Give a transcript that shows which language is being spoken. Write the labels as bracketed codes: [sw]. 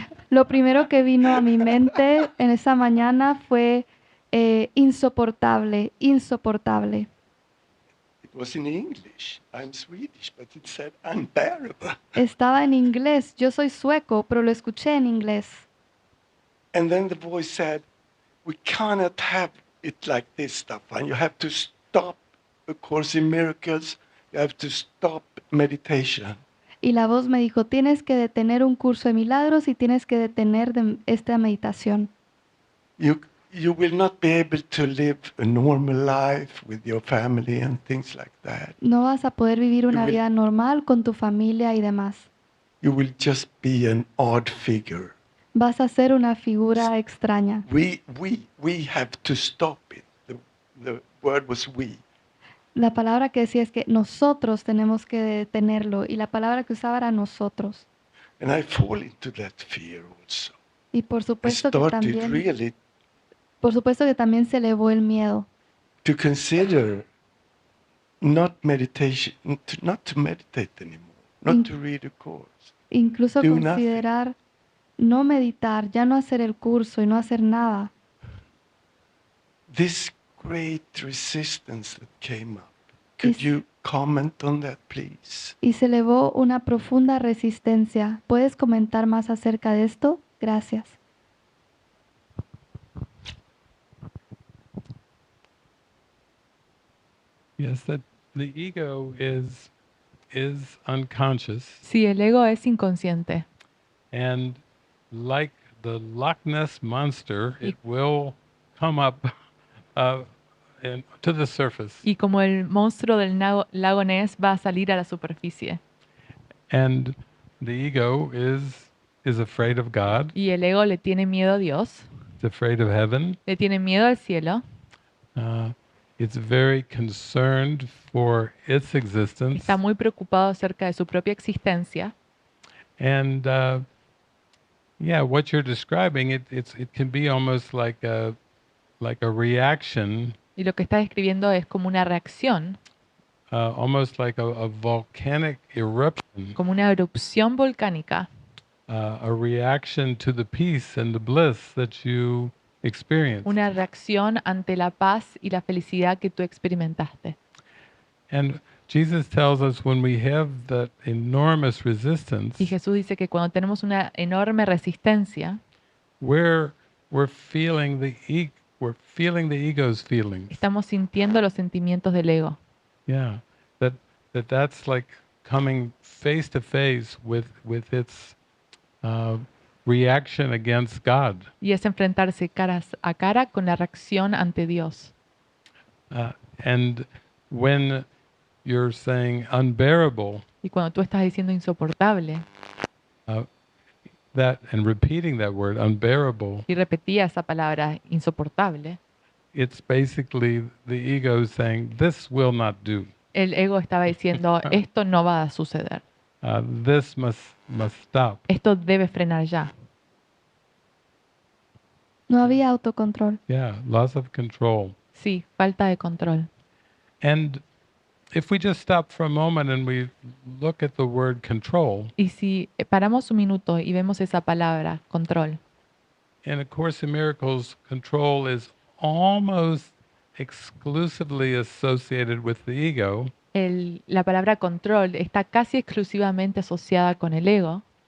[es] Lo primero que vino a mi mente en esa mañana fue insoportable, insoportable. [en] it was in English. I'm Swedish, but it said unbearable. [es] Estaba en inglés, yo soy sueco, pero lo escuché en inglés. [en] And then the voice said, we cannot have it like this, Stefan. You have to stop A Course in Miracles. You have to stop meditation. [es] Y la voz me dijo, tienes que detener un curso de milagros y tienes que detener esta meditación. [en] You will not be able to live a normal life with your family and things like that. [es] No vas a poder vivir una [en] will- [es] vida normal con tu familia y demás. [en] You will just be an odd figure. [es] Vas a ser una figura extraña. [en] We have to stop it. The word was we. [es] La palabra que decía es que nosotros tenemos que detenerlo y la palabra que usaba era nosotros. [en] And I fall into that fear also. [es] Y por [en] I [es] supuesto que [en] started [es] también, [en] really [es] se elevó el miedo. [en] to consider not meditation, not to meditate anymore, not to read a course. [es] Incluso [en] Do nothing. [es] considerar no meditar, ya no hacer el curso y no hacer nada. [en] This great resistance that came up. Could Is- you comment on that, please? [es] Y se elevó una profunda resistencia. ¿Puedes comentar más acerca de esto? Gracias. [en] Yes, that the ego is unconscious, [es] Sí, el ego es inconsciente. [en] and like the Loch Ness monster, it will come up to the surface. [es] Y como el monstruo del lago Ness va a salir a la superficie. [en] And the ego is afraid of God. [es] Y el ego le tiene miedo a Dios, [en] It's afraid of heaven. [es] le tiene miedo al cielo, [en] It's very concerned for its existence. [es] está muy preocupado acerca de su propia existencia. [en] And yeah, what you're describing, it can be almost like a reaction, [es] Y lo que está describiendo es como una reacción, [en] almost like a volcanic eruption, [es] como una erupción volcánica, [en] a reaction to the peace and the bliss that you experience. [es] una reacción ante la paz y la felicidad que tú experimentaste. [en] And Jesus tells us when we have that enormous resistance, [es] Y Jesús dice que cuando tenemos una enorme resistencia, [en] we're feeling we're feeling the ego's feelings. [es] estamos sintiendo los sentimientos del ego. [en] Yeah, that's like coming face to face with its reaction against God. [es] Y es enfrentarse caras a cara con la reacción ante Dios. [en] And when you're saying unbearable, [es] Y cuando tú estás diciendo insoportable [en] and repeating that word unbearable, [es] y repetía esa palabra insoportable, [en] it's basically the ego saying this will not do. [es] el ego estaba diciendo esto no va a suceder, [en] This must stop. [es] esto debe frenar ya. No había autocontrol. [en] Yeah, loss of control. [es] Sí, falta de control. [en] And if we just stop for a moment and we look at the word control, [es] Y si paramos un minuto y vemos esa palabra, control, [en] in A Course in Miracles, control is almost exclusively associated with the ego, [es] la palabra control está casi exclusivamente asociada con el ego,